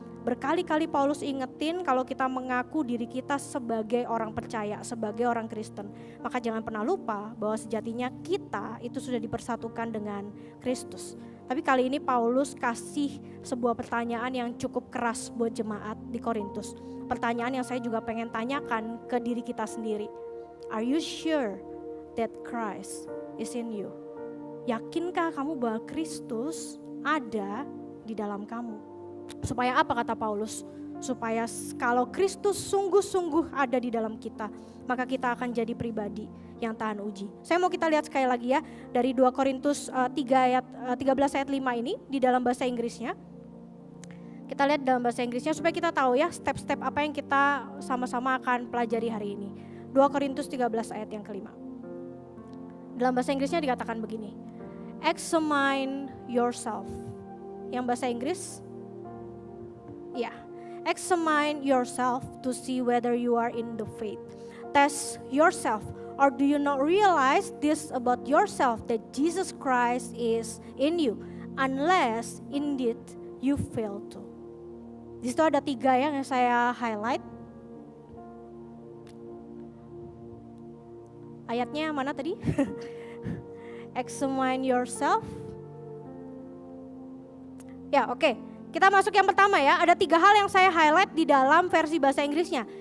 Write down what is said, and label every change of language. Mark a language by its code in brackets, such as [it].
[id] Berkali-kali Paulus ingetin kalau kita mengaku diri kita sebagai orang percaya, sebagai orang Kristen, maka jangan pernah lupa bahwa sejatinya kita itu sudah dipersatukan dengan Kristus. Tapi kali ini Paulus kasih sebuah pertanyaan yang cukup keras buat jemaat di Korintus. Pertanyaan yang saya juga pengen tanyakan ke diri kita sendiri. [en] Are you sure that Christ is in you? [id] Yakinkah kamu bahwa Kristus ada di dalam kamu? Supaya apa kata Paulus? Supaya kalau Kristus sungguh-sungguh ada di dalam kita, maka kita akan jadi pribadi yang tahan uji. Saya mau kita lihat sekali lagi ya dari 2 Korintus 13 ayat 5 ini di dalam bahasa Inggrisnya. Kita lihat dalam bahasa Inggrisnya supaya kita tahu ya step-step apa yang kita sama-sama akan pelajari hari ini. 2 Korintus 13 ayat yang kelima. Dalam bahasa Inggrisnya dikatakan begini. [en] Examine yourself. [id] Yang bahasa Inggris, ya, [en] examine yourself to see whether you are in the faith. Test yourself, or do you not realize this about yourself, that Jesus Christ is in you, unless indeed you fail to. [id] Di situ ada 3 yang saya highlight. Ayatnya mana tadi? [en] Examine yourself. [id] Ya, oke. Kita masuk yang pertama ya, ada 3 hal yang saya highlight di dalam versi bahasa Inggrisnya.